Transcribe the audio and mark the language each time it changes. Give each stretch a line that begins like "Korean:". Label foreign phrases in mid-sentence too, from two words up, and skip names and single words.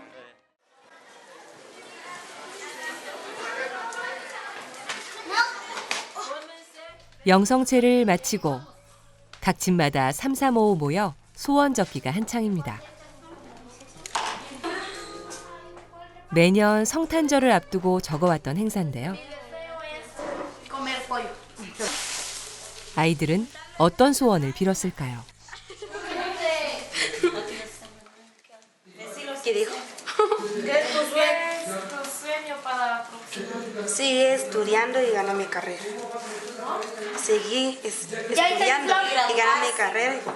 Korean: 영성체를 마치고 각 집마다 3, 4, 5 모여 소원 적기가 한창입니다. 매년 성탄절을 앞두고 적어왔던 행사인데요. 아이들은 어떤 소원을 빌었을까요?
Spanish: Sigue estudiando y ganar mi carrera. Seguí estudiando y ganar mi carrera.